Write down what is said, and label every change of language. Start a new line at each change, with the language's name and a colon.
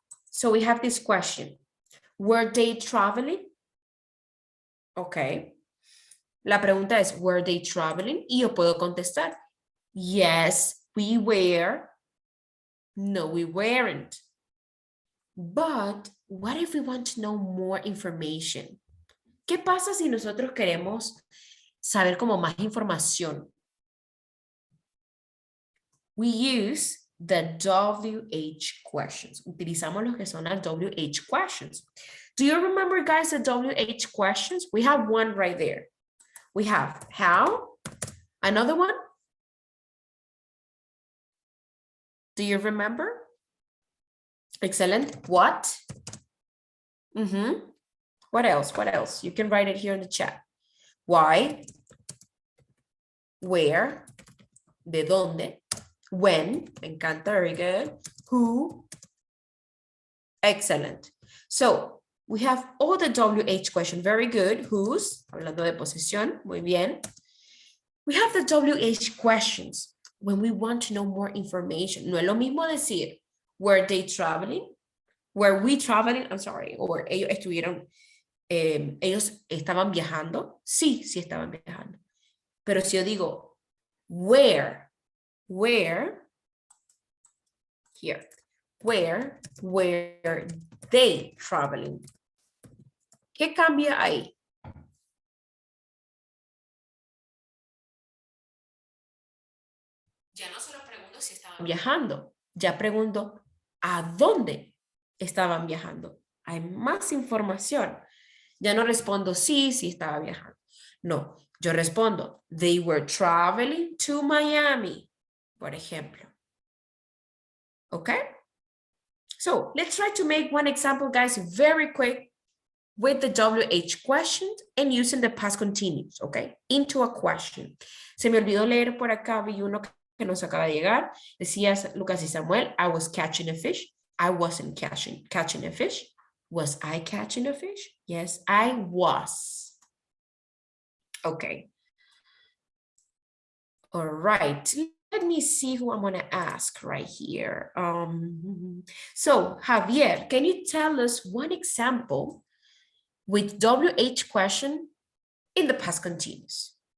English: So we have this question. Were they traveling? Okay.
Spanish: La pregunta es,
English: were they traveling?
Spanish: Y yo puedo contestar,
English: yes, we were. No, we weren't. But what if we want to know more information?
Spanish: ¿Qué pasa si nosotros queremos saber como más información?
English: We use the WH questions.
Spanish: Utilizamos lo que son las WH questions.
English: Do you remember, guys, the WH questions? We have one right there. We have how, another one. Do you remember? Excellent. What? What else? What else? You can write it here in the chat. Why? Where?
Spanish: ¿De dónde?
English: When?
Spanish: Me encanta,
English: very good. Who? Excellent. So, we have all the WH question. Very good.
Spanish: Whose? Hablando de posesión. Muy bien.
English: We have the WH questions when we want to know more information.
Spanish: No es lo mismo decir,
English: were they traveling? Were we traveling? I'm sorry.
Spanish: Or ellos estuvieron, ellos estaban viajando. Sí, sí estaban viajando. Pero si yo digo,
English: where here, where were they traveling?
Spanish: ¿Qué cambia ahí? Ya no solo pregunto si estaban viajando, ya pregunto a dónde estaban viajando. Hay más información. Ya no respondo sí estaba viajando. No, yo respondo,
English: they were traveling to Miami,
Spanish: por ejemplo.
English: Okay? So let's try to make one example, guys, very quick with the WH question and using the past continuous, okay? Into a question.
Spanish: Se me olvidó leer por acá, vi uno que nos acaba de llegar. Decías,
English: Lucas y Samuel, I was catching a fish. I wasn't catching a fish. Was I catching a fish? Yes, I was. Okay. All right. Let me see who I'm going to ask right here. So, Javier, can you tell us one example with WH question in the past continuous?